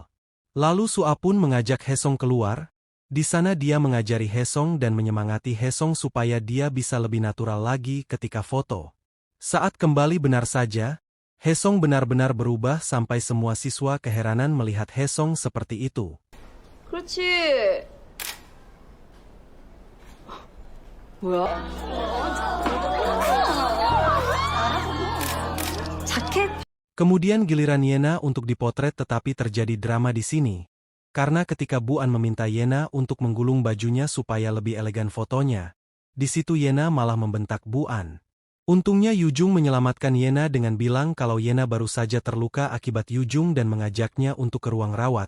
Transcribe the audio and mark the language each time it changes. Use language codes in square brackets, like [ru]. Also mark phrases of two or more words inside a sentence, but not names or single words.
[id] Lalu Sua pun mengajak Hesong keluar. Di sana dia mengajari Hesong dan menyemangati Hesong supaya dia bisa lebih natural lagi ketika foto. Saat kembali benar saja, Hesong benar-benar berubah sampai semua siswa keheranan melihat Hesong seperti itu. [ko] 그렇지. 뭐야? 자켓? [id] Kemudian giliran Yena untuk dipotret tetapi terjadi drama di sini. Karena ketika Bu An meminta Yena untuk menggulung bajunya supaya lebih elegan fotonya, di situ Yena malah membentak Bu An. Untungnya Yujung menyelamatkan Yena dengan bilang kalau Yena baru saja terluka akibat Yujung dan mengajaknya untuk ke ruang rawat.